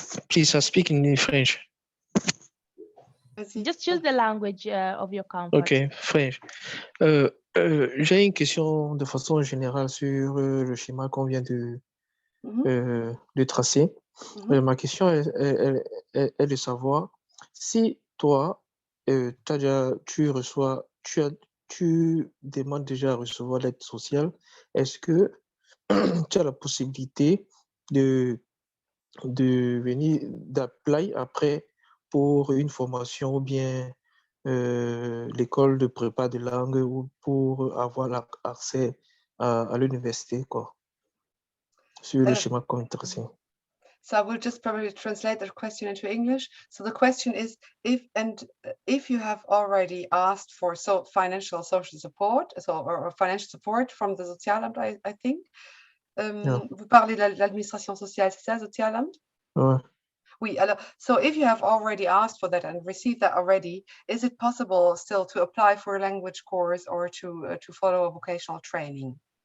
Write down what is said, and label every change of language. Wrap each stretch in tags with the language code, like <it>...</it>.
<en>Please, I speak in French. Just choose the language of your comfort. Ok, French.</en> <fr>J'ai une question de façon générale sur le schéma qu'on vient de tracer. Ma question est de savoir si toi, tu demandes déjà à recevoir l'aide sociale, est-ce que tu as la possibilité de venir d'apply après pour une formation ou bien l'école de prépa de langue ou pour avoir accès à l'université, quoi, sur le schéma qu'on est tracé.</fr> <en>So I will just probably translate the question into English. So the question is if you have already asked for financial social support, or financial support from the Sozialamt, I think.</en> <fr>Vous parlez de l'administration sociale, c'est ça, Sozialamt? Ouais. Oui, alors,</fr> <en>so if you have already asked for that and received that already, is it possible still to apply for a language course or to follow a vocational training?</en>